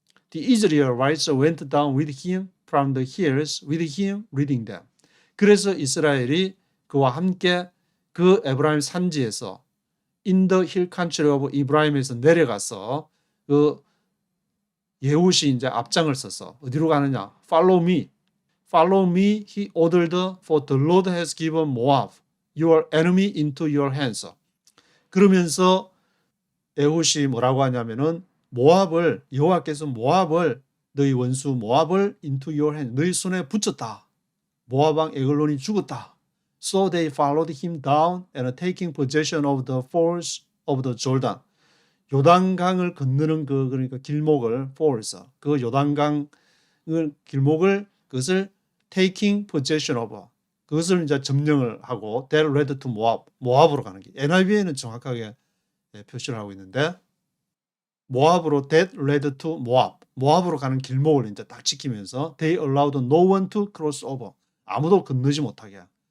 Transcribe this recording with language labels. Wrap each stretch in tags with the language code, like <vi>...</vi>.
<en>The Israelites went down with him from the hills with him leading them.</en> <ko>그래서 이스라엘이 그와 함께 그 에브라임 산지에서</ko> <en>in the hill country of Ephraim</en> <ko>에서 내려가서 그 예훗이 이제 앞장을 서서 어디로 가느냐?</ko> <en>Follow me. Follow me, he ordered, for the Lord has given Moab, your enemy, into your hands.</en> <ko>그러면서 에훗이 뭐라고 하냐면은 여호와께서 모압을, 너희 원수 모압을</ko> <en>into your hand,</en> <ko>너희 손에 붙였다. 모압 왕 에글론이 죽었다.</ko> <en>So they followed him down and taking possession of the fords of the Jordan.</en> <ko>요단강을 건너는 그러니까 길목을, fords, 그 요단강 길목을, 그것을</ko> <en>taking possession of,</en> <ko>그것을 이제 점령을 하고</ko> <en>that led to Moab,</en> <ko>모압으로 가는 길. NIV에는 정확하게 표시를 하고 있는데, 모압으로</ko> <en>that led to Moab,</en> <ko>모압으로 가는 길목을 이제 딱 지키면서</ko> <en>they allowed no one to cross over,</en> <ko>아무도 건너지 못하게.</ko>